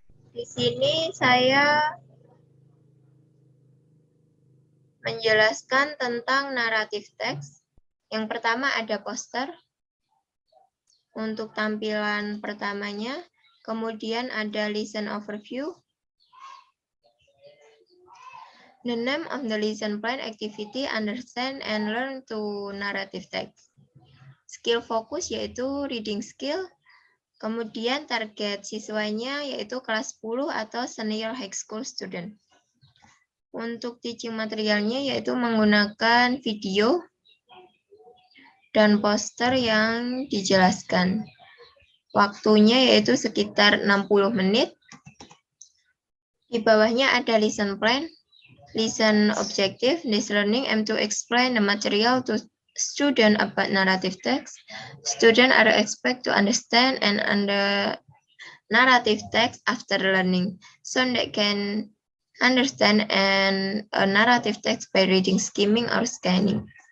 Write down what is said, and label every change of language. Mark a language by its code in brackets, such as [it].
[id] Di sini saya menjelaskan tentang naratif teks. Yang pertama ada poster untuk tampilan pertamanya, kemudian ada lesson overview. [en] The name of the lesson plan activity, understand and learn to narrative text. [id] skill fokus yaitu reading skill. Kemudian target siswanya yaitu kelas 10 atau [en] senior high school student. [id] Untuk teaching materialnya yaitu menggunakan video dan poster yang dijelaskan. Waktunya yaitu sekitar 60 menit. Di bawahnya ada lesson plan, lesson objective. [en] This learning aim to explain the material to student about narrative text. Students are expected to understand and under narrative text after learning, so they can understand a narrative text by reading, skimming, or scanning.